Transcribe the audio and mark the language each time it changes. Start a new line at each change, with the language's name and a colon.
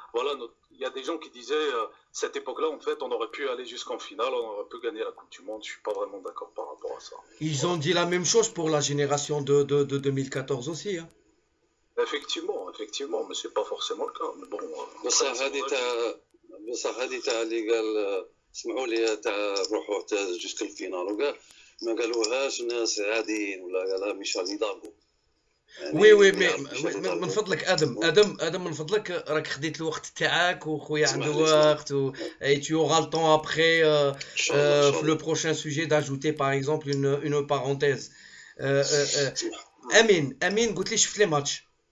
French: Voilà, il y a des gens qui disaient, cette époque-là, en fait, on aurait pu aller jusqu'en finale, on aurait pu gagner la Coupe du Monde. Je ne suis pas vraiment d'accord par rapport à ça. Ils ont dit la même chose pour la génération de 2014 aussi. Hein. Effectivement, mais ce n'est pas forcément le cas. Mais bon,
Arabic: بصح هذه تاع اللي قال سمعوا لي تاع روحوا حتى جوسك الفينال وكاع ما قالوهاش الناس عاديين ولا قالها ميشيل هيدالغو. وي من فضلك ادم من فضلك راك خديت الوقت تاعك وخويا عنده وقت
French: et tu auras le temps après le prochain sujet d'ajouter par exemple une parenthèse. Amine قلت لي شفت les matchs.